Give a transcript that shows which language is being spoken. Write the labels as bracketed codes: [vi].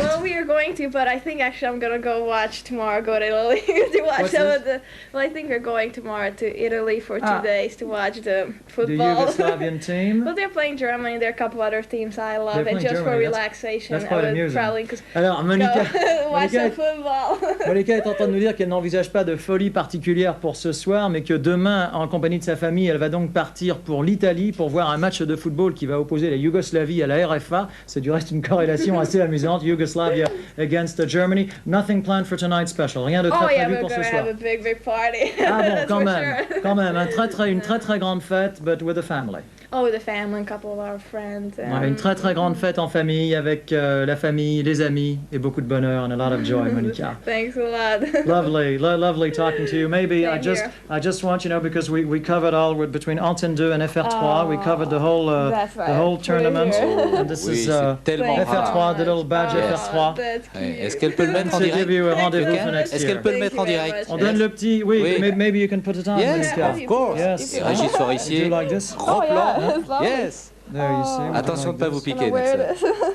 [en] Well, we are going to, but I think actually I'm gonna go to Italy to watch some of the. Well, I think we're going tomorrow to Italy for 2 days to watch the football. The Yugoslavian team? Well, they're playing Germany. There are a couple other teams I love, and just Germany. For relaxation, that's quite amusing. [fr] Alors, Monica, [en] watch the football. [fr] Monica est en train de nous dire qu'elle n'envisage pas de folie particulière pour ce soir, mais que demain, en compagnie de sa famille, elle va donc partir pour l'Italie pour voir un match de football qui va opposer la Yougoslavie à la RFA. C'est du reste une corrélation assez amusante. [en] Yugoslavia against Germany. Nothing planned for tonight's special. [fr] Rien de très prévu pour ce soir. [en] Have a big party. [fr] Ah bon, quand même, une très grande fête, [en] but with a family. Oh, with the family, a couple of our friends. [fr] Ouais, une très grande fête en famille avec la famille, les amis et beaucoup de bonheur [en] and a lot of joy, [fr] Monica. [en] Thanks a lot. Lovely talking to you. Maybe I just want because we covered all between Antenne 2 and FR3. We covered the whole tournament. And this is FR3, the little badge FR3. [fr] Est-ce qu'elle peut le mettre en direct? Est-ce qu'elle peut le mettre en direct? On donne le petit. Oui. [en] Maybe you can put it on. Yes, of course. Yes. [fr] Et Régis Forissier. [en] Like this? [fr] Grand plan. [en] Yes. There you see. [fr] Attention de ne pas vous piquer, Nelson.